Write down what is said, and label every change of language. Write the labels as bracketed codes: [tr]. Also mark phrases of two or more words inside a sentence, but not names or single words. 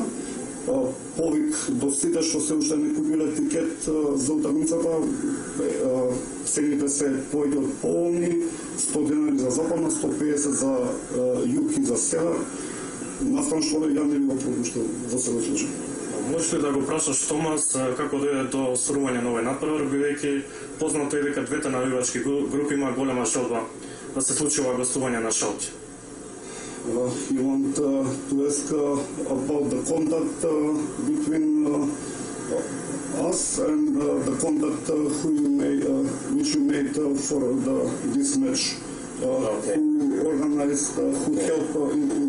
[mk] Повик до сите што се уште не купиле тикет за утакмицата, цените се повеќе од полни, 100 денари за западна, 150 за југ и за север. Настан што ја не би го пропуштил во секој случај. Можеш ли да го прашаш Томас како дојде до освојување на овој натпревар, бидејќи познато е дека двете навивачки групи има голема желба да се случи ова гостување на Schalke? [en] You want to ask about the contact between us and the contact which you made for this match. Okay. Who organized, who helped in the...